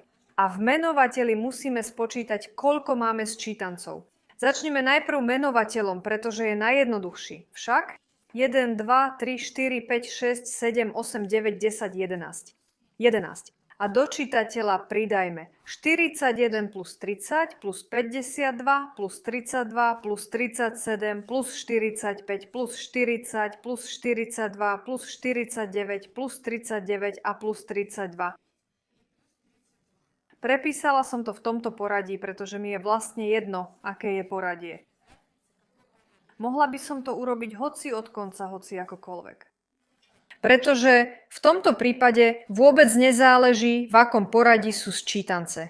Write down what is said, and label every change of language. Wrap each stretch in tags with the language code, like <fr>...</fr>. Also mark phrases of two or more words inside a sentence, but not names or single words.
<sk>A v menovateli musíme spočítať, koľko máme sčítancov. Začneme najprv menovateľom, pretože je najjednoduchší. Však 1, 2, 3, 4, 5, 6, 7, 8, 9, 10, 11. 11. A do čitateľa pridajme 41 plus 30 plus 52 plus 32 plus 37 plus 45 plus 40 plus 42 plus 49 plus 39 a plus 32. Prepísala som to v tomto poradí, pretože mi je vlastne jedno, aké je poradie. Mohla by som to urobiť hoci od konca, hoci akokoľvek. Pretože v tomto prípade vôbec nezáleží, v akom poradí sú sčítance.</sk>